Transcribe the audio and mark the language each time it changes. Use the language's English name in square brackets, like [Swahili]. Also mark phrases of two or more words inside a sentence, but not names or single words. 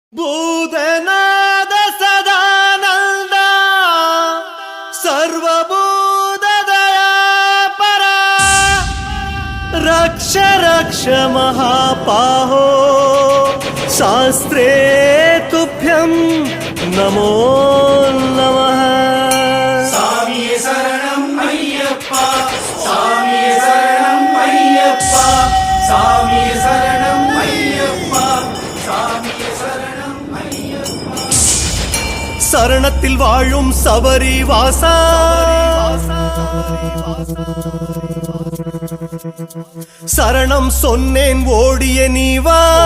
[Sanskrit] ಭೂತನಾದ ಸದಾನಂದ ಸರ್ವಭೂತದಯ ಪರ ರಕ್ಷ ರಕ್ಷ ಮಹಾಪಾಹೋ ಶಾಸ್ತ್ರೇ ತುಭ್ಯಂ ನಮೋ ನಮಃ. [Tamil] சாமியே சரணம் ஐயப்பா, சாமியே சரணம் ஐயப்பா, சாமியே சரணம் ஐயப்பா, சாமியே சரணம் ஐயப்பா. சரணத்தில் வாழும் சபரி வாசா, சரணம் சொன்னேன் ஓடிய நீவா.